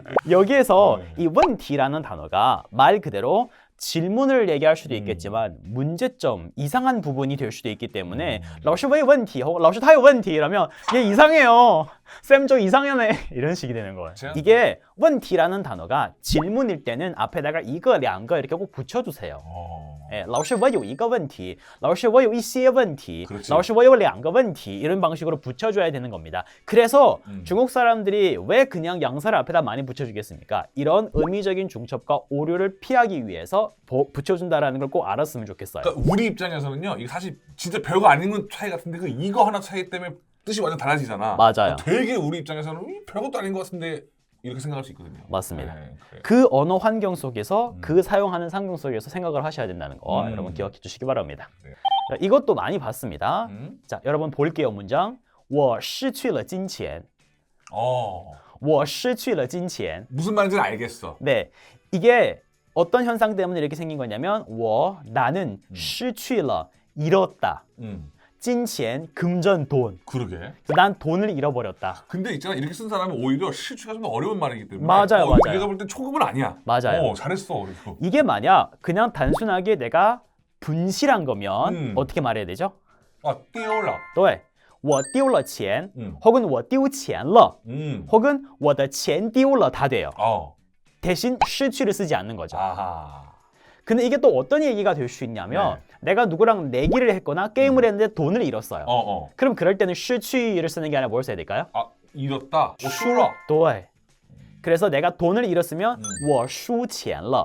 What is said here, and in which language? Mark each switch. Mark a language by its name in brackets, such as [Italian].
[Korean] 여기에서 이问题라는 단어가 말 그대로 질문을 얘기할 수도 있겠지만 문제점, 이상한 부분이 될 수도 있기 때문에 [Chinese] 老师왜问题? [Korean] 혹은 [Chinese] 老师他有问题? [Korean] 이러면 얘 이상해요. 쌤 저 이상하네. 이런 식이 되는 거예요. 이게 问题라는 단어가 질문일 때는 앞에다가 이거, 两个 이렇게 꼭 붙여주세요. [Chinese] 老师我有一个问题, 老师我有一些问题, 老师我有两个问题 [Korean] 이런 방식으로 붙여줘야 되는 겁니다. 그래서 중국 사람들이 왜 그냥 양사를 앞에다 많이 붙여주겠습니까? 이런 의미적인 중첩과 오류를 피하기 위해서 붙여준다라는 걸 꼭 알았으면 좋겠어요. 그러니까 우리 입장에서는요, 이게 사실 진짜 별거 아닌 건 차이 같은데 그 이거 하나 차이 때문에 뜻이 완전 달라지잖아. 맞아요. 되게 우리 입장에서는 별것도 아닌 것 같은데 이렇게 생각할 수 있거든요. 맞습니다. 네, 그래요. 그 언어 환경 속에서 그 사용하는 상경 속에서 생각을 하셔야 된다는 거 여러분 기억해 주시기 바랍니다. 네. 자, 이것도 많이 봤습니다. 자, 여러분 볼게요. 문장 [Chinese] 我失去了金钱. 我失去了金钱. [Korean] 무슨 말인지는 알겠어. 네, 이게 어떤 현상 때문에 이렇게 생긴 거냐면 나는 失去了 잃었다. 金钱 금전 돈. 그러게. 난 돈을 잃어버렸다. 근데 있잖아, 이렇게 쓴 사람은 오히려 실추가 좀 더 어려운 말이기 때문에 맞아요, 맞아요. 내가 볼 땐 초급은 아니야. 맞아요. 잘했어. 그래서. 이게 만약 그냥 단순하게 내가 분실한 거면 어떻게 말해야 되죠? [Chinese] 丢了. 对，我丢了钱, 혹은 我丢钱了, 혹은 我的钱丢了 [Korean] 다 돼요. 대신 失去를 쓰지 않는 거죠. 아하. 근데 이게 또 어떤 얘기가 될 수 있냐면 내가 누구랑 내기를 했거나 게임을 했는데 돈을 잃었어요. 그럼 그럴 때는 失去를 쓰는 게 아니라 뭘 써야 될까요? 잃었다. [Chinese] 输了. 对. [Korean] 그래서 내가 돈을 잃었으면 [Chinese] 我输钱了.